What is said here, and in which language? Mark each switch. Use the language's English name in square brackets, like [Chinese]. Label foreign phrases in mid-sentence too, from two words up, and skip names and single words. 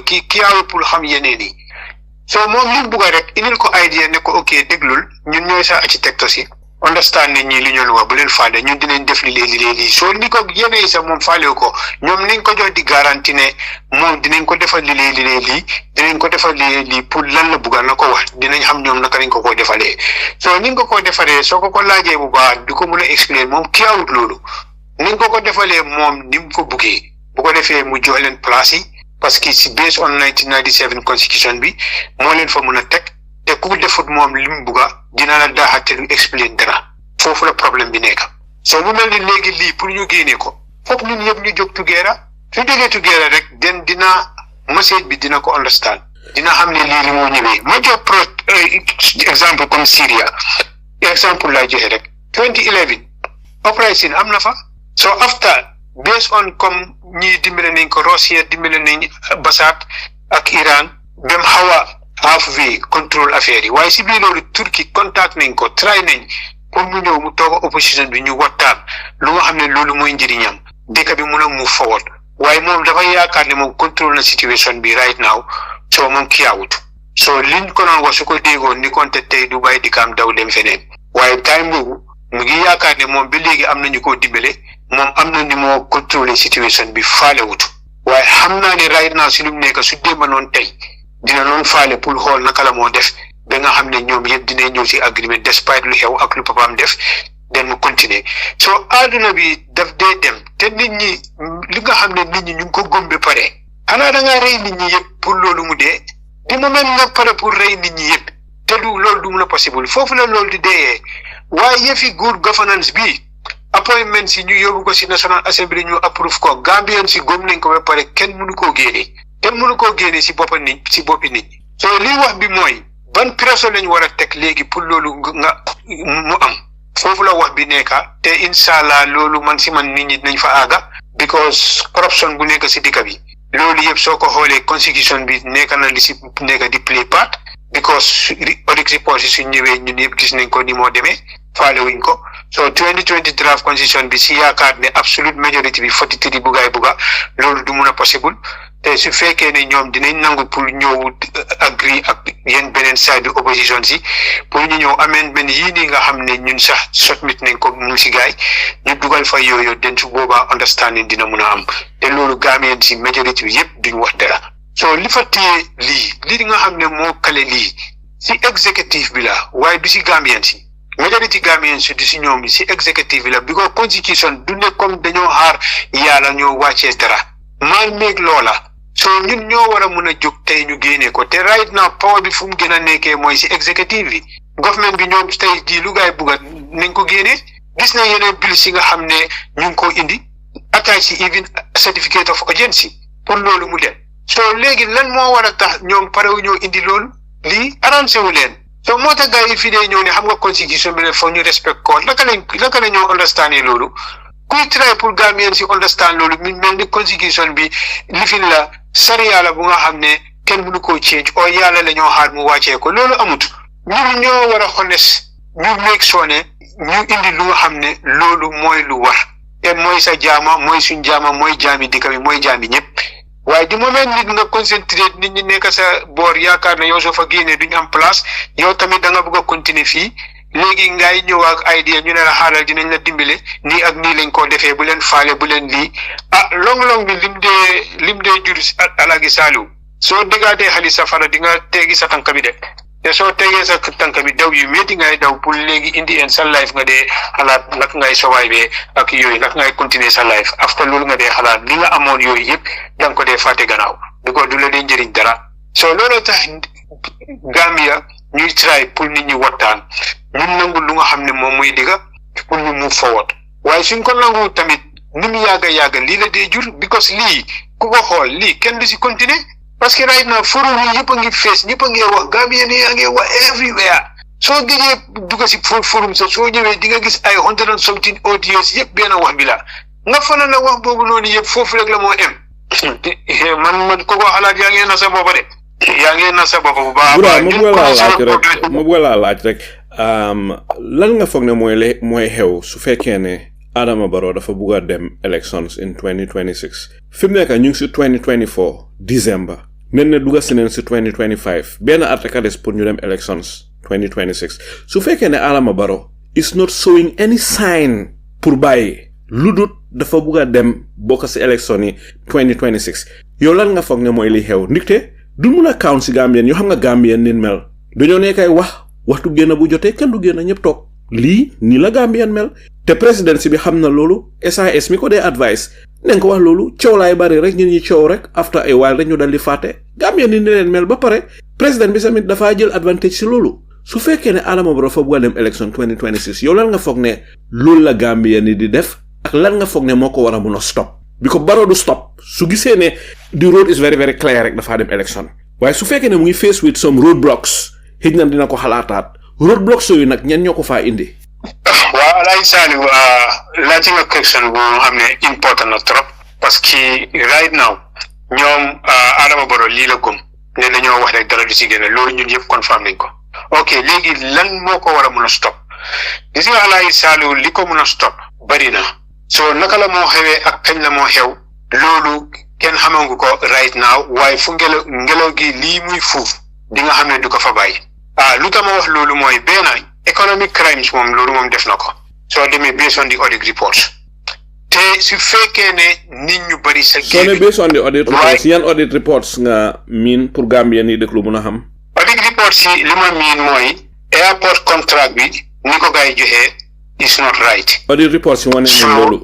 [Wolof] kiyaawul pour xam yeneen yi so moom li mu bugg rek indil ko idea ne ko ok déglul ñun ñooy sa architecte si understand ne ñii li ñu wax bu leen faale ñun dinañ def lii soo ni ko yeneen yi sax moom faalewu ko ñoom nañ ko jox di garantie ne moom dinañ ko defal lii dinañ ko defal lii pour lan la bugga na ko wax dinañ xam ñoom naka lañ ko defalee soo ni nga ko defalee soo ko laajee bu baax du ko mën a expliquer moom kiyaawut loolu ni nga ko defalee moom ni mu ko buggee bu ko defee mu jox leen place yi [French] parce que [Wolof] si [English] based on 1997 constitution [Wolof] bi moo leen fa mën a teg te ku defut moom li mu bugga dina la daaxate lu explain dara foofu la problème bi nekk so mu mel ni léegi lii pour ñu génnee ko foog ñun yëpp ñu jóg together su jógee together rek den dina message bi dina ko understand dina xam ne lii li moo ñëwee ma jox exemple comme Syria exemple laa joxe rek 2011 uprising am na fa so [English] after based on [Wolof] comme ñii dimbale nañ ko Russia dimbale nañ Basaat ak Iran dem xaw a halfway [French] contrôle affaire [Wolof] yi waaye si biir loolu Turquie contact nañ ko try nañ pour mu ñëw mu toog opposition bi ñu waxtaan lu nga xam ne loolu mooy njëriñam dëkk bi mun a [English] move forward [Wolof] waaye moom dafa yaakaar ne moom contrôle na situation bi [English] right now [Wolof] so moom kiyaawut so liñ ko doon wax su ko déggoon ni konte tey du bàyyi dikkaam daw dem feneen waaye time boobu mu ngi yaakaar ne moom ba léegi am nañu ko dimbale moom am na ni moo contrôler situation bi faale wut waaye xam naa ne [English] right now [Wolof] si lu mu nekk su démba noonu tey dina noon faale pour xool naka la moo def ba nga xam ne ñoom yëpp dinañ ñëw si [English] agreement despite [Wolof] lu xew ak lu papaam def den mu continuer so àdduna bi daf dee dem te nit ñi li nga xam ne nit ñi ñu ngi ko gëm ba pare xanaa da ngaa rey nit ñi yëpp pour loolu mu dee di moment nga pare pour rey nit ñi yëpp te du loolu du mun a possible foofu la loolu di deeyee waaye yëfi [English] good governance [Wolof] bi appointment si ñu yóbbu ko si National Assembly ñu approve ko Gambien si gëm nañ ko ba pare kenn mënu koo génne si boppi nit so li wax bi mooy ban pression lañ war a teg léegi pour loolu nga mu am foofu la wax bi nekka te inshallah loolu man nit ñi dinañ fa aaga [English] because corruption [Wolof] bu nekk si dëkk bi loolu yëpp soo ko xoolee constitution bi nekk na li si nekk di [English] play part because audit report [Wolof] si suñ ñëwee ñun yëpp gis nañ ko ni moo demee faale wuñ ko so 2020 [English] draft constitution [Wolof] bi si yaakaar ne [English] absolute majority [Wolof] bi 43 buga loolu du mun a possible te su fekkee ne ñoom dinañ nangu pour ñëw agree ak yéen beneen side bi opposition si pour ñu ñëw amendment yii nii nga xam ne ñun sax submit nañ ko mu si gaay ñu dugal fa yooyu den su boobaa understanding dina mun a am te loolu Gambien si majority bi yëpp duñ wax dara so li fa téye lii nga xam ne moo kale lii si executive bi la waaye du si Gambien si majority Gambien si du si ñoom si executive bi la because constitution du ne comme dañoo xaar yàlla ñoo wàccee dara maa meeg loola so ñun ñoo war a mun a jóg tey ñu génne ko te [English] right now power [Wolof] bi fu mu gën a nekkee mooy si executive bi government bi ñoom tey jii lu gaay bugga nañ ko génne gis na yeneen bill si nga xam ne ñu ngi ko indi attache si even [English] certificate of urgency [Wolof] pour loolu mu dem so léegi lan moo war a tax ñoom pare wu ñoo indi loolu lii arrangé wu leen so moo tax gars yi fii dee ñëw ne xam nga constitution bi ne foog ñu respect ko naka la ñoo understand loolu kuy try pour Gambien si understand loolu mi mel ni constitution bi lifin la sariya la bu nga xam ne kenn mënu koo change o yàlla la ñoo xaar mu wàccee ko loolu amut ñun ñoo war a honest ñu [English] make sure [Wolof] ne ñu indi lu nga xam ne loolu mooy lu war te mooy sa jaama mooy suñ jaama mooy jaami dëkk bi mooy jaami ñëpp waaye di moment nit nga concentré nit ñi nekk sa boor yaakaar ne yow soo fa génnee duñ am place yow tamit da nga bëgg a continuer fii léegi ngay ñëw ak idea ñu ne la xaaral dinañ la dimbale nii ak nii lañ ko defee bu leen faale bu leen lii long bi lim dee jur alagi saaliw soo déggaatee xali safara di nga teegi sa tànk bi de te soo tegee sa tànk bi daw yu métti ngay daw pour léegi indi en sa life nga dee xalaat naka ngay survive ak yooyu naka ngay continuer sa life after loolu nga dee xalaat li nga amoon yooyu yëpp da nga ko dee fàtte gannaaw di ko du la dee njëriñ dara soo loolu tax Gambia ñuy try pour nit ñi waxtaan ñun nangu lu nga xam ne moom muy digga pour ñu [English] move forward [Wolof] waaye suñ ko nangu tamit ni mu yàgga lii la dee jur because lii ku ko xool lii kenn du si continuer [French] parce que [English] right now forum [Wolof] yi ñëpp a ngi fees ñëpp a ngi wax Gambien yi a ngi wax everywhere soo gëjee dugg si forum sax soo ñëwee di nga gis ay 117 audios yëpp benn wax bi la nga fanaan la wax boobu noonu yëpp foofu rek la moo em man ko xalaat yaa ngi na sa boppa de yaa ngi na sa boppa bu baax mu bëgg laa laaj rek lan nga foog ne mooy xew su fekkee ne Adama Barrow dafa bugg a dem [English] elections in 2026 [Wolof] fi mu nekk ñu ngi si 2024 December nen ne dugga si neen si 2025 benn at rek a des pour ñu dem elections 2026 su fekkee ne Adama Barrow [English] is not showing any sign [Wolof] pour bàyyi lu dut dafa bugg a dem bokk si élection yi 2026 yow lan nga foog ne mooy li xew ndikte du mun a count si Gambien yoo xam nga Gambien nin mel dañoo nekkay waxtu génn bu jotee kenn du génn ñëpp toog lii ni la Gambian mel te presidency bi xam na loolu SAS mi ko dee advice nañ ko wax loolu coow laay bari rek ñun ñi coow rek [English] after a while [Wolof] rek ñu dal di fàtte Gambian ni leen mel ba pare président bi tamit dafa jël advantage si loolu su fekkee ne Adama Barrow fa bëgg a dem election 2026 yow lan nga foog ne loolu la Gambian ni di def ak lan nga foog ne moo ko war a mun a stop bi ko Barrow du stop su gisee ne [English] the road is very very clear [Wolof] rek dafa dem election waaye su fekkee ne mu ngi [English] face with some roadblocks [Wolof] xëj na dina ko xalaataat roadblocks yooyu nag ñan ñoo ko faa indi. waaw Alaaji Saliou laajte nga question bu xam ne important na trop [French] parce que [English] right now [Wolof] ñoom Adama Barrow lii la gëm ne dañoo wax rek dara du si génne loolu ñun yëpp confirm nañ ko ok léegi lan moo ko war a mun a stop gis nga Alaaji Saliou li ko mun a stop bari na so naka la moo xewee ak kañ la moo xew loolu kenn xamangu ko [English] right now [Wolof] waaye fu ngelaw gi lii muy fuuf di nga xam ne du ko fa bàyyi lu tax ma wax loolu mooy benn [English] economic crimes [Wolof] moom loolu moom def na ko soo demee [English] based on the audit reports [Wolof] te su fekkee ne nit ñu bari sa soo ne [English] based on the audit reports [Wolof] yan [English] audit reports [Wolof] nga miin pour Gambien yi déglu mun a xam [English] audit reports [Wolof] yi li ma miin mooy [English] airport contract [Wolof] bi ni ko gars yi joxee [English] is not right audit reports [Wolof] yi wane nañ loolu